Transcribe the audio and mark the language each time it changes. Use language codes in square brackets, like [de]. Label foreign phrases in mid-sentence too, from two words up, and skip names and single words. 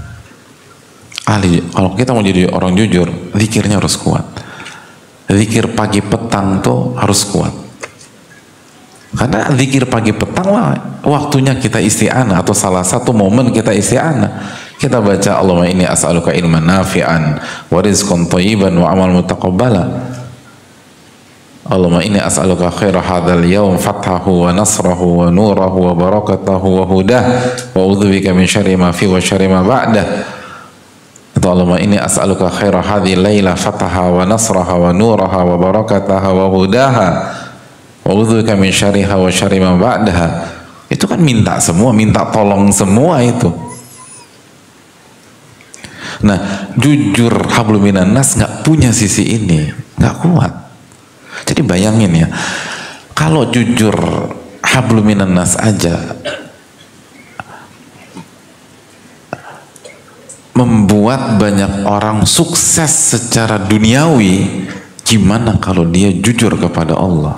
[id] Kalau kita mau jadi orang jujur, zikirnya harus kuat. Zikir pagi petang tuh harus kuat. Karena zikir pagi petang lah waktunya kita isti'anah, atau salah satu momen kita isti'anah. Kita baca [ar] اللهم إني أسألك علما نافعا ورزقا طيبا وعملا متقبلا. اللهم إني أسألك خير هذا اليوم فتحه ونصره ونوره وبركته وهداه وأعوذ بك من شر ما فيه وشر ما بعده. Atau اللهم إني أسألك خير هذه الليلة فتحها ونصرها ونورها وبركتها وهداها وأعوذ بك من شرها وشر ما بعدها. [id] Itu kan minta semua, minta tolong semua itu. Nah, jujur [ar] حبل من الناس [id] nggak punya sisi ini, nggak kuat. Jadi bayangin ya, kalau jujur [ar] حبل من الناس [id] aja membuat banyak orang sukses secara duniawi, gimana kalau dia jujur kepada Allah?